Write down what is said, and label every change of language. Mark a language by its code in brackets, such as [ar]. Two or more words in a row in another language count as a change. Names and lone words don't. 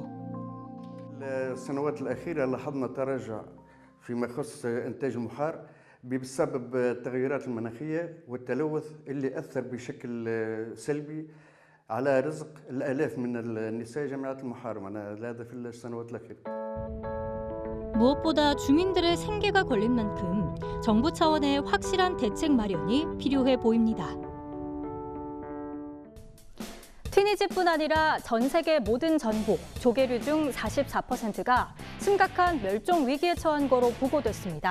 [ar] السنوات الأخيرة لاحظنا تراجع فيما يخص إنتاج المحار بسبب التغيرات المناخية والتلوث اللي أثر بشكل سلبي على رزق الآلاف من النساء جمعيات المحار هذا في السنوات الأخيرة. [ko] 무엇보다 주민들의 생계가 걸린 만큼 정부 차원의 확실한 대책 마련이 필요해 보입니다. 튀니지뿐 아니라 전 세계 모든 전복, 조개류 중 44%가 심각한 멸종 위기에 처한 거로 보고됐습니다.